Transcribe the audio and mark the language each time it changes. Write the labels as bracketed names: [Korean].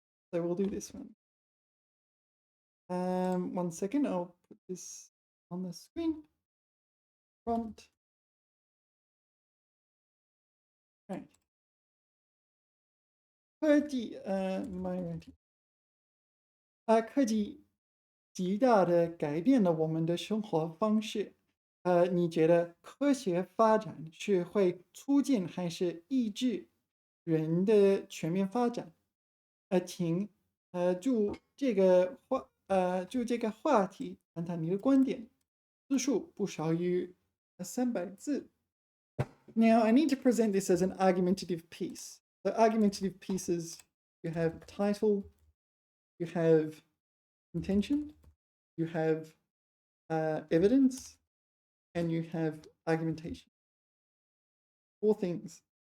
[English] So we'll do this one. 1 second. I'll put this on the screen. Prompt. Right. 科技my writing. [Chinese] 科技极大的改变了我们的生活方式。你觉得科学发展是会促进还是抑制人的全面发展？请就这个话题谈谈你的观点，字数不少于300字。 [English] Now I need to present this as an argumentative piece. The argumentative pieces, you have title, you have intention, you have evidence, and you have argumentation. 4 things.